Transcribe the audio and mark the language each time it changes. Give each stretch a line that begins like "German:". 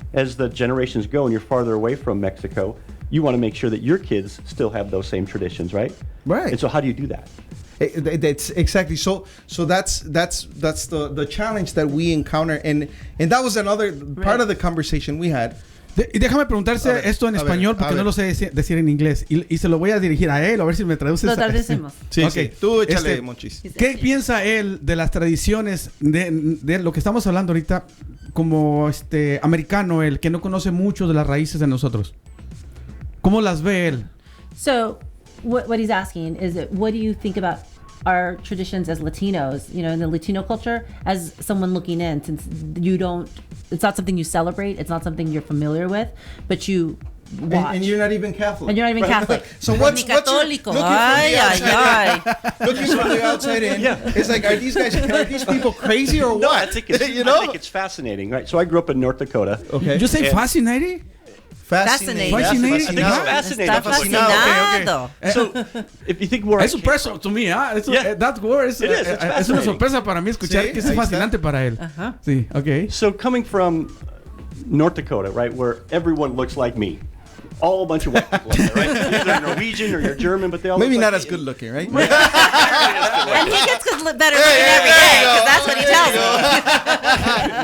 English: As the generations go and you're farther away from Mexico, you want to make sure that your kids still have those same traditions, right? Right. And so how do you do that? That's exactly so that's the challenge that we encounter, and that was another part of the conversation we had.
Spanish: Déjame preguntarse esto en español porque no lo sé decir en inglés y se lo voy a dirigir a él, a ver si me traduces. Lo traducimos. Sí,
English: okay.
Spanish: Sí. Tú échale, Monchis. ¿Qué piensa él de las tradiciones de lo que estamos hablando ahorita como americano, el que no conoce mucho de las raíces de nosotros? ¿Cómo las ve él?
English: So what he's asking is, what do you think about our traditions as Latinos, in the Latino culture, as someone looking in, since it's not something you celebrate, it's not something you're familiar with, but you watch. And you're not even Catholic. And you're not even Catholic. So what's looking from the outside in? Yeah. It's like, are these people crazy or what? No, I think it's fascinating, right? So I grew up in North Dakota. Okay. Did you say fascinating? Fascinating. Fascinating.
Spanish: Está fascinado.
English: So, if you think where
Spanish: es sorpresa
English: to me, that word
Spanish: es una sorpresa para mí escuchar que es fascinante para él. Sí, okay.
English: So coming from North Dakota, right, where everyone looks like me. All a bunch of white people, right? Either Norwegian or you're German, but they all maybe look not like as good looking, right? And he gets better looking every day, because that's what he tells me.